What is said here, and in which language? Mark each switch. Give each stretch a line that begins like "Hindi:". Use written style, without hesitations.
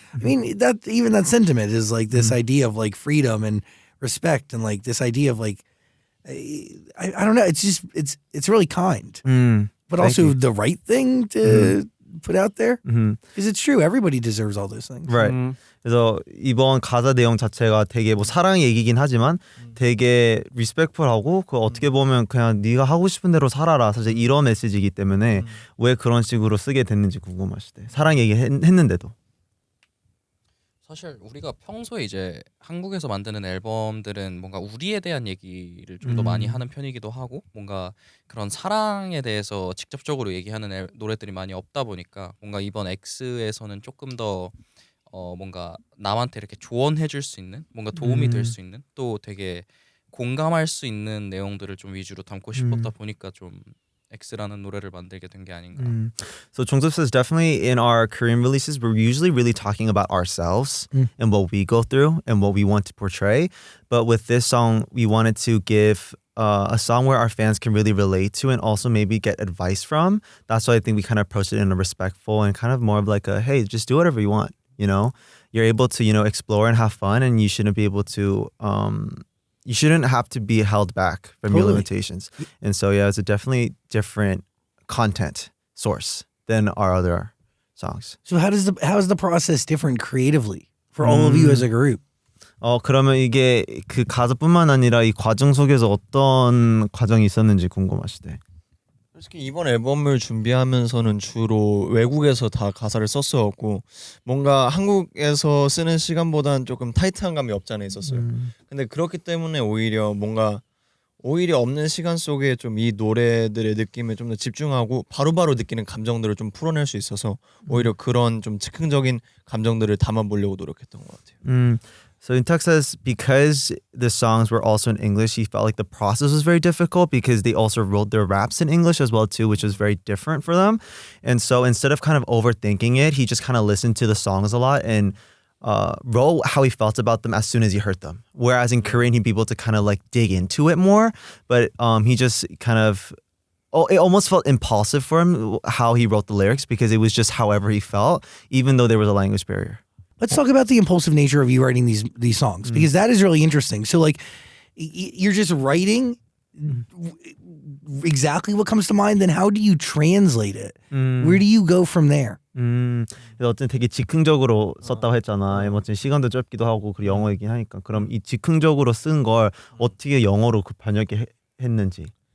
English: I mean, that even that sentiment is like this idea of like freedom and respect and like this idea of like, I don't know. It's just, it's really kind, but also the right thing to put out there. Because it's true. Everybody deserves all those things. Right.
Korean: 그래서 이번 가사 내용 자체가 되게 뭐 사랑 얘기긴 하지만 되게 리스펙트하고 그 어떻게 보면 그냥 네가 하고 싶은 대로 살아라 사실 이런 메시지이기 때문에 왜 그런 식으로 쓰게 됐는지 궁금하실 때 사랑 얘기 했는데도 사실 우리가 평소에 이제 한국에서 만드는 앨범들은 뭔가 우리에 대한 얘기를 좀 더 많이 하는 편이기도 하고 뭔가 그런 사랑에 대해서 직접적으로 얘기하는 노래들이 많이 없다 보니까 뭔가 이번 X에서는 조금 더 뭔가 남한테 이렇게 조언해 줄 수 있는 뭔가 도움이 될 수 있는 또 되게 공감할 수 있는 내용들을 좀 위주로 담고 싶었다 보니까 좀 X라는 노래를 만들게 된 게 아닌가.
English: So Jongsup says definitely in our Korean releases we're usually really talking about ourselves and what we go through and what we want to portray. But with this song we wanted to give a song where our fans can really relate to and also maybe get advice from. That's why I think we kind of approached it in a respectful and kind of more of like a hey, just do whatever you want. You know, you're able to, you know, explore and have fun and you shouldn't be able to, you shouldn't have to be held back from your limitations. And so, yeah, it's a definitely different content source than our other songs. So how is the process different creatively for all of you as a group?
Korean: 그러면 이게 그 가사뿐만 아니라 이 과정 속에서 어떤 과정이 있었는지 궁금하시대. 솔직히 이번 앨범을 준비하면서는 주로 외국에서 다 가사를 썼었고 뭔가 한국에서 쓰는 시간보다는 조금 타이트한 감이 없지 않아 있었어요. 근데 그렇기 때문에 오히려 없는 시간 속에 좀 이 노래들의 느낌에 좀 더 집중하고 바로바로 느끼는 감정들을 좀 풀어낼 수 있어서 오히려 그런 좀 즉흥적인 감정들을 담아보려고 노력했던 것 같아요.
English: So Intak says because the songs were also in English, he felt like the process was very difficult because they also wrote their raps in English as well too, which was very different for them. And so instead of kind of overthinking it, he just kind of listened to the songs a lot and wrote how he felt about them as soon as he heard them. Whereas in Korean, he'd be able to kind of like dig into it more. But he just kind of, it almost felt impulsive for him how he wrote the lyrics because it was just however he felt, even though there was a language barrier. Let's talk about the impulsive nature of you writing these songs because that is really interesting. So like you're just writing exactly what comes to mind. Then how do you translate it? Where do you go from there?
Korean: 어쨌든 되게 즉흥적으로 썼다고 했잖아. 어쨌든 시간도 짧기도 하고 그리고 영어이긴 하니까. 그럼 이 즉흥적으로 쓴 걸 어떻게 영어로 그 번역했는지.